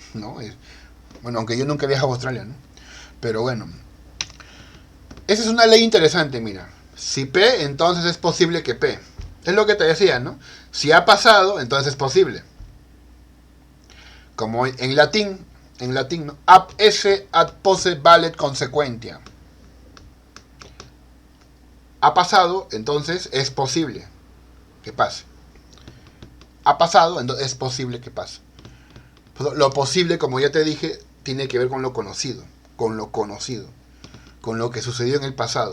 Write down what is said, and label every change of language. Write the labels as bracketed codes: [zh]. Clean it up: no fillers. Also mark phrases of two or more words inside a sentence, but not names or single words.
[es] Bueno, aunque yo nunca he viajado a Australia, ¿no? Pero bueno. Esa es una ley interesante, mira. Si P, entonces es posible que P. Es lo que te decía, ¿no? Si ha pasado, entonces es posible. Como en latín, ¿no? [la] Ab esse ad posse valet consequentia. [es] Ha pasado, entonces es posible que pase. Ha pasado, entonces es posible que pase. Lo posible, como ya te dije, tiene que ver con lo conocido, con lo que sucedió en el pasado.